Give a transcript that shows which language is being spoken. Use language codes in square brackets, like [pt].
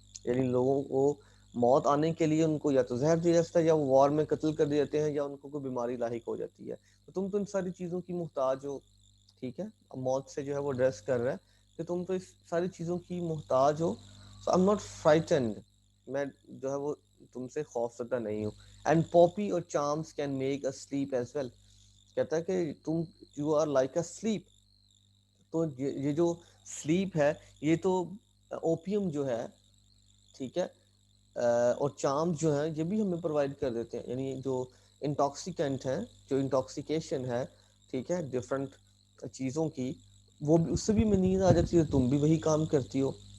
[ur] یعنی لوگوں کو موت آنے کے لیے ان کو یا تو زہر دیا جاتا ہے، یا وہ وار میں قتل کر دیے جاتے ہیں، یا ان کو کوئی بیماری لاحق ہو جاتی ہے. تو تم تو ان ساری چیزوں کی محتاج ہو، ٹھیک ہے. اب موت سے جو ہے وہ ڈریس کر رہا ہے کہ تم تو اس ساری چیزوں کی محتاج ہو. [en] so I am not frightened, [ur] میں جو ہے وہ تم سے خوف زدہ نہیں ہوں. [en] And poppy or charms can make a sleep as well. [ur] کہتا ہے کہ تم [en] You are like a sleep. [ur] تو یہ جو سلیپ ہے، یہ تو اوپیم جو ہے، ٹھیک ہے، اور چارم جو ہیں یہ بھی ہمیں پرووائڈ کر دیتے ہیں. یعنی جو انٹاکسیکینٹ ہیں، جو انٹاکسیکیشن ہے، ٹھیک ہے، ڈفرینٹ چیزوں کی، وہ بھی اس سے بھی میں نیند آ جاتی ہے، تم بھی وہی کام کرتی ہو.